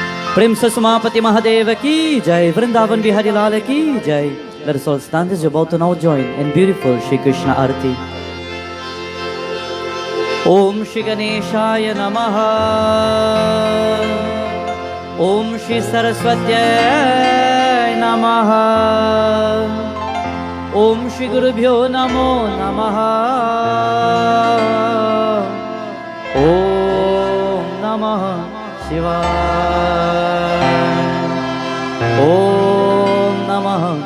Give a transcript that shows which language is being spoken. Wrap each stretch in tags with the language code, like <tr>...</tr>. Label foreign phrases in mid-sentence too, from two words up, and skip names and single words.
<hi>प्रेम से समापति महादेव की जय, वृंदावन बिहारी लाल की जय।</hi> <en>Let us all stand as about to now join in beautiful Shri Krishna Arati.</en> <sa>ॐ श्री गणेशाय नमः, ॐ श्री सरस्वत्यै नमः, ॐ श्री गुरुभ्यो नमो नमः, ॐ नमः शिवाय, ॐ नमः</sa>